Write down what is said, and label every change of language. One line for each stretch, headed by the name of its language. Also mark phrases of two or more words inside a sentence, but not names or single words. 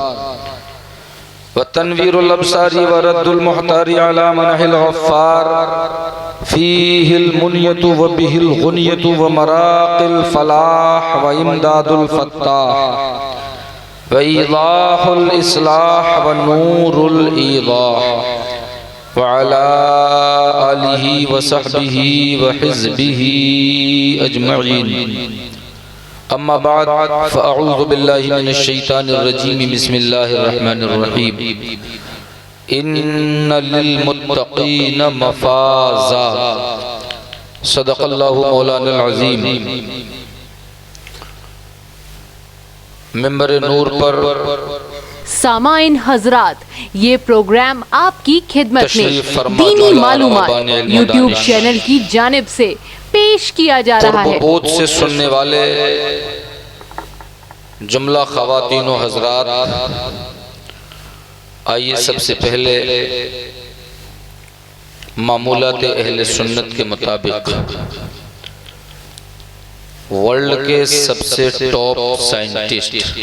Arabic: وتنوير الأبصار ورد المحتار على منح الغفار فيه المنية وبه الغنية ومراقي الفلاح وإمداد الفتاح وإيضاح الإصلاح ونور الإيضاح وعلى آله وصحبه وحزبه أجمعين. أما بعد فأعوذ بالله من الشيطان الرجيم بسم الله الرحمن الرحيم. إن للمتقين مفازا صدق الله مولانا العظيم.
Urdu: منبر نور پر سامعین حضرات، یہ پروگرام آپ کی خدمت میں دینی معلومات یوٹیوب چینل کی جانب سے پیش کیا جا رہا ہے. بہت سے سننے والے جملہ خواتین و حضرات، آئیے سب سے پہلے معمولات اہل سنت کے مطابق ورلڈ کے سب سے
English: top scientist,